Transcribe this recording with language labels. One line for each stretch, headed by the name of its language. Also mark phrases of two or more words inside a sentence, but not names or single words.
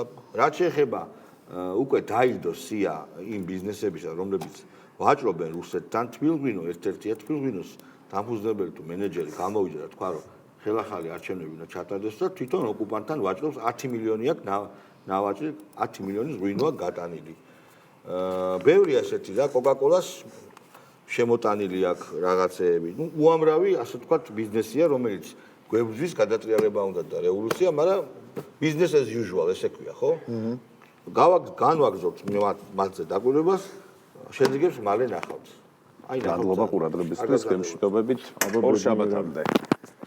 Georgian: რაც შეეხება უკვე დაიდო სია იმ ბიზნესებისა, რომლებიც ვაჭრობენ რუსეთთან, თბილღვინო ერთ-ერთია თბილღვინოს დამფუძნებელი თუ მენეჯერი გამოვიდა და თქვა რომ ხელახალი არჩევნები უნდა ჩატარდეს და თვითონ ოკუპანტთან ვაჭრობს 10 მილიონი აქვს ნავაჭრი 10 მილიონის ღვინოა გატანილი. ბევრი ასეთი და კოკაკოლას შემოტანილი აქვს რაღაცეები. ნუ უამრავი ასე ვთქვათ ბიზნესია, რომელიც გვებძვის გადატრიალება უნდა და რევოლუცია, მაგრამ
English: business as usual
Georgian: ესე ქვია, ხო? განვაგრძობთ მათზე დაკვირვებას, შეძიგებს მალე ნახავთ. მადლობა ყურადღებისთვის, გემშვიდობებით ორ შაბათამდე.